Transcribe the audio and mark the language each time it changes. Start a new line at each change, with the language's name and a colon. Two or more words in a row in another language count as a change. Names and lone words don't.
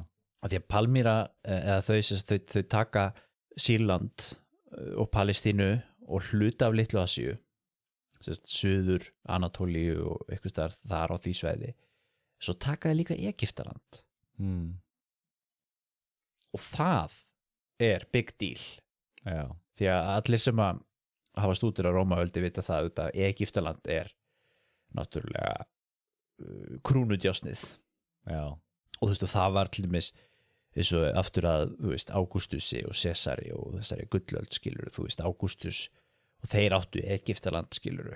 Icelandic: Að því að Palmíra eða þau taka Sýrland og Palestínu og hluta af Litlu Asíu, suður Anatólíu og eitthvað staðar þar á því svæði, svo taka þau líka Egyptaland. Og það er
English: big deal.
Icelandic: Já. Því að allir sem að hafa stúdur á Rómaveldi vita það að Egyptaland er náttúrulega krúnudjásnið. Já. Og þú veist, og það var til dæmis eins og aftur að, þú veist, Ágústusi og Sesari og þessari gullöld skilur, þú veist, Ágústus og þeir áttu Egyptaland skilur.